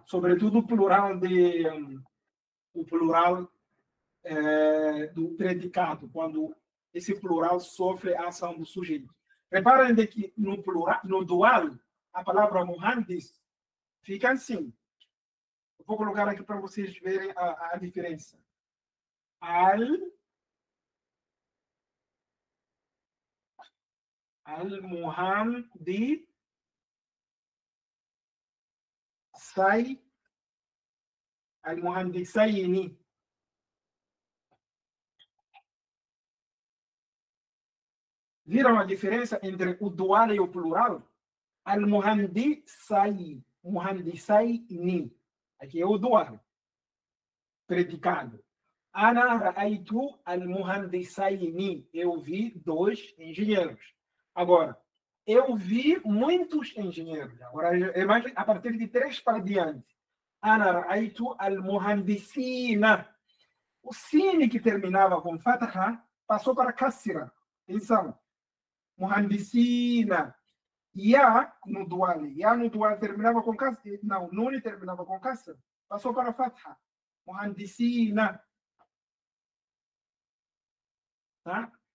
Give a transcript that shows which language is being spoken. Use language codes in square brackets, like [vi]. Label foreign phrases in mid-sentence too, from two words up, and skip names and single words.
[pt] Sobretudo o plural do predicado, quando esse plural sofre a ação do sujeito. Reparem que no dual, a palavra muhandis fica assim. Eu vou colocar aqui para vocês verem a diferença. [ar] المهندس المهندسين. [pt] Viram a diferença entre o dual e o plural? [ar] المهندساي، مهندسين. [pt] Aqui é o dual, predicado. [ar] أنا رأيت المهندسين. [pt] Eu vi dois engenheiros. Agora, eu vi muitos engenheiros. Agora, é mais a partir de 3 para diante. [ar] أنا رأيت المهندسين. [pt] O sine que terminava com fatha passou para kasra. Atenção. Muhandisina. Ya no dual terminava com kasra. Não, nune terminava com kasra. Passou para fatha. Muhandisina. Tá?